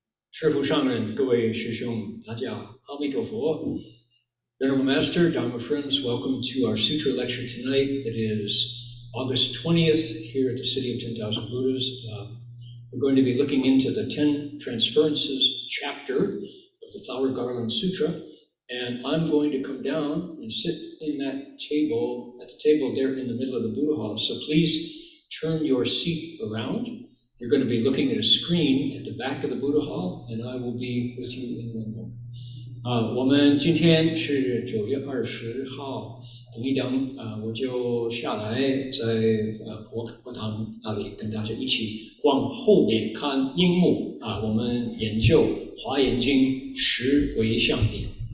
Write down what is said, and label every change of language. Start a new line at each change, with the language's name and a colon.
Chinese: 师父上人，各位师兄，大家阿弥陀佛。
English: Venerable Master, Dharma friends, welcome to our Sutra lecture tonight. It is August 20th here at the City of 10,000 Buddhas. We're going to be looking into the Ten Transferences chapter of the Flower Garland Sutra, and I'm going to come down and sit in that table, at the table there in the middle of the Buddha Hall. So please turn your seat around. You're going to be looking at a screen at the back of the Buddha Hall, and I will be with you in one moment.
Chinese: 我们今天是9月20号，等一等，我就下来在佛堂那里跟大家一起往后面看樱木我们研究《华严经十回向品》。